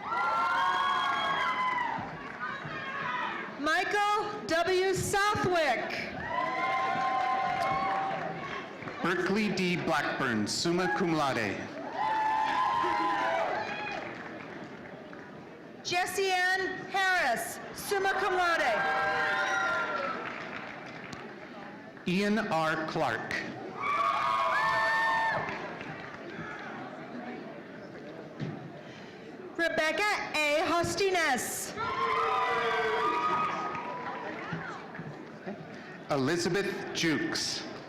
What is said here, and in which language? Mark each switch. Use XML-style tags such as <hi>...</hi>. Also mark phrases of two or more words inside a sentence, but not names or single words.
<en>Michael W. Southwick. Berkeley D. Blackburn,</en> <la>summa cum laude.</la> <en>Jessie Ann Harris,</en> <la>summa cum laude.</la> <en>Ian R. Clark. Rebecca A. Hostines. Elizabeth Jukes.</en>